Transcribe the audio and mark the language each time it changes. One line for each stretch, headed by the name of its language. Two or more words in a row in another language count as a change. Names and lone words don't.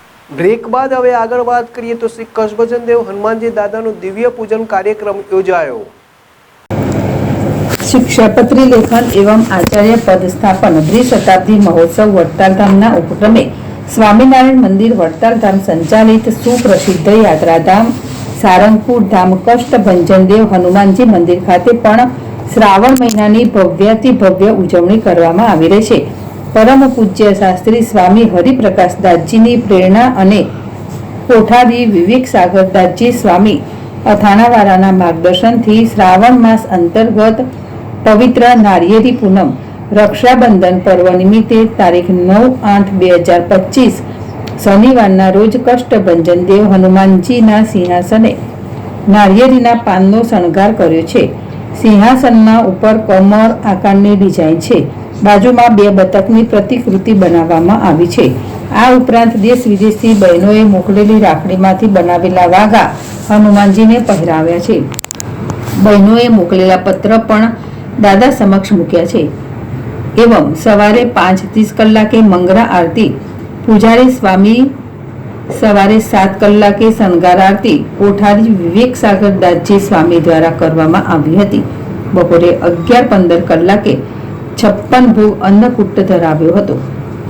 Gujarati: બ્રેક બાદ હવે આગળ વાત કરીએ તો શ્રી કચ્છભજન દેવ હનુમાનજી દાદાનું દિવ્ય પૂજન કાર્યક્રમ યોજાયો। શિક્ષાપત્રી લેખન એવં આચાર્ય પદ સ્થાપન દ્વિશતાબ્દી મહોત્સવ વડતાલ ધામના ઉપક્રમે સ્વામીનારાયણ મંદિર વડતાલ ધામ સંચાલિત સુપ્રસિદ્ધ યાત્રાધામ સારંગપુર ધામ કષ્ટભંજન દેવ હનુમાનજી મંદિર ખાતે પણ શ્રાવણ મહિનાની ભવ્યાતિ ભવ્ય ઉજવણી કરવામાં આવી રહી છે। પરમ પૂજ્ય શાસ્ત્રી સ્વામી હરિપ્રકાશદાસજીની પ્રેરણા અને કોઠારી વિવેક સાગરદાસજી સ્વામી અથાણાવાળાના માર્ગદર્શનથી શ્રાવણ માસ અંતર્ગત પવિત્ર નારિયેરી પૂનમ રક્ષાબંધન પર્વ નિમિત્તે તારીખ 9/8/2025 શનિવારના રોજ કષ્ટભંજન દેવ હનુમાનજીના સિંહાસને નારિયેરીના પાનનો શણગાર કર્યો છે। સિંહાસનના ઉપર કમળ આકારની ડિઝાઇન છે। બાજુમાં બે બતકની પ્રતિકૃતિ બનાવવામાં આવી છે। આ ઉપરાંત દેશ વિદેશથી બહેનોએ મોકલેલી રાખડીમાંથી બનાવેલા વાઘા હનુમાનજીને પહેરાવ્યા છે। બહેનોએ મોકલેલા પત્ર પણ દાદા સમક્ષ મૂક્યા છે। એવં સવારે 5:30 કલાકે મંગળા આરતી, પૂજારી સ્વામી સવારે 7 કલાકે શણગાર આરતી કોઠારી વિવેક સાગરદાસજી સ્વામી દ્વારા કરવામાં આવી હતી। બપોરે 11:15 કલાકે 56 ભોગ અન્નકૂટ ધરાવ્યો હતો।